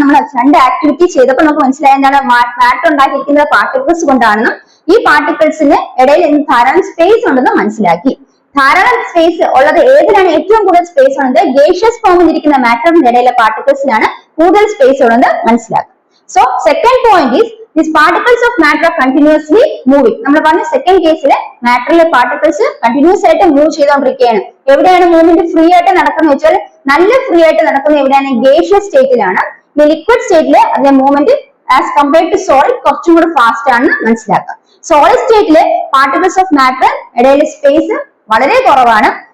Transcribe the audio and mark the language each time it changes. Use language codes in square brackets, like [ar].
[ml] നമ്മൾ രണ്ട് ആക്ടിവിറ്റി ചെയ്തപ്പോൾ നമുക്ക് മനസ്സിലായ എന്താണ്, മാറ്റർ ഉണ്ടാക്കിയിരിക്കുന്നത് പാർട്ടിക്കിൾസ് കൊണ്ടാണെന്നും ഈ പാർട്ടിക്കിൾസിന് ഇടയിൽ ധാരാളം സ്പേസ് ഉണ്ടെന്ന് മനസ്സിലാക്കി. ധാരാളം സ്പേസ് ഉള്ളത് ഏതിനാണ് ഏറ്റവും കൂടുതൽ സ്പേസ് ഉള്ളത്? ഗേഷ്യസ് ഫോമിൽ ഇരിക്കുന്ന മാറ്ററിന്റെ ഇടയിലെ പാർട്ടിക്കിൾസിനാണ് കൂടുതൽ സ്പേസ് ഉള്ളത് മനസ്സിലാക്കുക. [en] So second point is these particles of matter are continuously moving. [ml] നമ്മൾ പറഞ്ഞ സെക്കൻഡ് കേസിലെ മാറ്ററിലെ പാർട്ടിക്കിൾസ് കണ്ടിന്യൂസ് ആയിട്ട് മൂവ് ചെയ്തുകൊണ്ടിരിക്കുകയാണ്. എവിടെയാണ് മൂവ്മെന്റ് ഫ്രീ ആയിട്ട് നടക്കുന്നത് വെച്ചാൽ നല്ല ഫ്രീ ആയിട്ട് നടക്കുന്നത് എവിടെയാണ്? ഗേഷ്യസ് സ്റ്റേറ്റിലാണ്. ലിക്വിഡ് സ്റ്റേറ്റില് അതിന്റെ movement [en] as compared to solid [ml] കുറച്ചും കൂടി ഫാസ്റ്റ് ആണെന്ന് മനസ്സിലാക്കുക. സോളിഡ് സ്റ്റേറ്റില് പാർട്ടിക്കിൾസ് ഓഫ് മാറ്റർ ഇടയിലെ സ്പേസ് വളരെ കുറവാണ്.